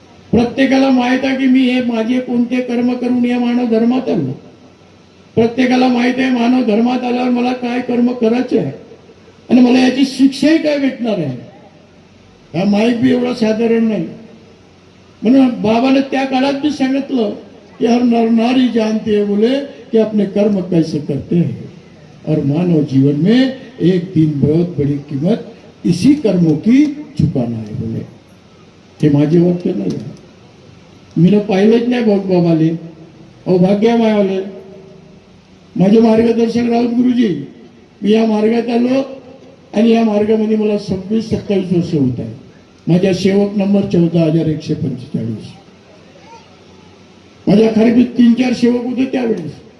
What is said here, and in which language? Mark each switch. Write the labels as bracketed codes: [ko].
[mr] प्रत्येकाला माहित आहे की मी हे माझे कोणते कर्म करून या मानव धर्मात आलो. प्रत्येकाला माहित आहे मानव धर्मात आल्यावर मला काय कर्म करायचे आहे आणि मला याची शिक्षाही काय भेटणार आहे. हा माईक बी एवढा साधारण नाही. म्हणून बाबाने त्या काळात बी सांगितलं कि [hi] हर नर नारी जानते हैं बोले कि अपने कर्म कैसे करते हैं और मानव जीवन में एक दिन बहुत बड़ी कीमत इसी कर्मों की चुकाना है बोले. [mr] हे माझे वाक्य नाही आहे. मी पाहिलेच नाही बाबाले. अहो भाग्य मायावले माझे मार्गदर्शक राऊत गुरुजी. मी या मार्गात आलो आणि या मार्गामध्ये मला 26-27 वर्ष होत आहे. माझ्या सेवक नंबर 14,145. माझ्या खरेदीत 3-4 सेवक होते त्यावेळेस.